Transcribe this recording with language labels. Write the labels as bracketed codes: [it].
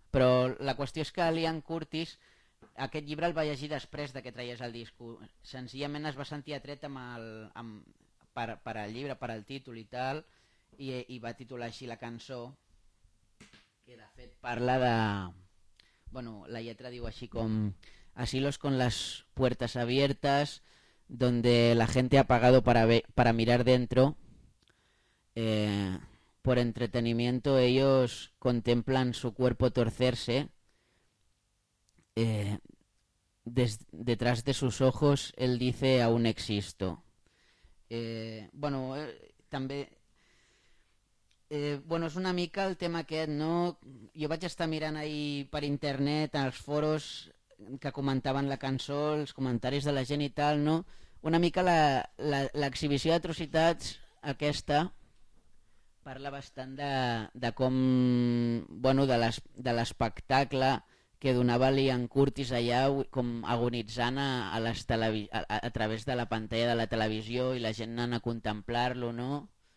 [ca] Però la qüestió és que l'Ian Curtis aquest llibre el va llegir després de que traies el disc. Senzillament es va sentir atret per el llibre, per el títol i tal, i va titular així la cançó, que de fet parla de... Bueno, la lletra diu així com... [es] Asilos con las puertas abiertas, donde la gente ha pagado para mirar dentro. Por entretenimiento ellos contemplan su cuerpo torcerse. Detrás de sus ojos él dice aún existo. [ca] Bueno, és una mica el tema aquest, no? Jo vaig estar mirant ahí per internet els foros que comentaven la cançó, els comentaris de la gent i tal, no? Una mica l'exhibició d'atrocitats aquesta parla bastant de com, bueno, de l'espectacle que donava l'Ian Curtis allà com agonitzant a través de la pantalla de la televisió i la gent anant a contemplar-lo, no?